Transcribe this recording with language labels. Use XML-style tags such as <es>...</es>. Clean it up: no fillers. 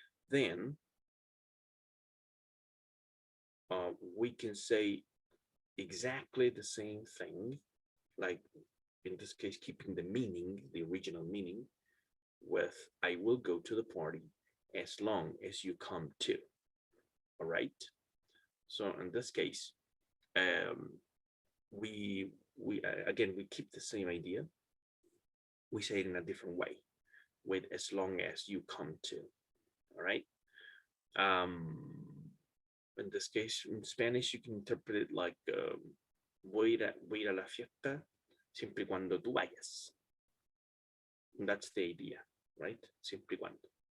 <en>Then we can say exactly the same thing, like in this case, keeping the meaning, the original meaning, with I will go to the party as long as you come too. All right. So in this case, we again, we keep the same idea. We say it in a different way, with as long as you come to. All right. In this case, in Spanish, you can interpret it like</en> <es>voy a ir a la fiesta siempre y cuando tú vayas.</es> <en>And that's the idea, right?</en> <es>Siempre y cuando.</es>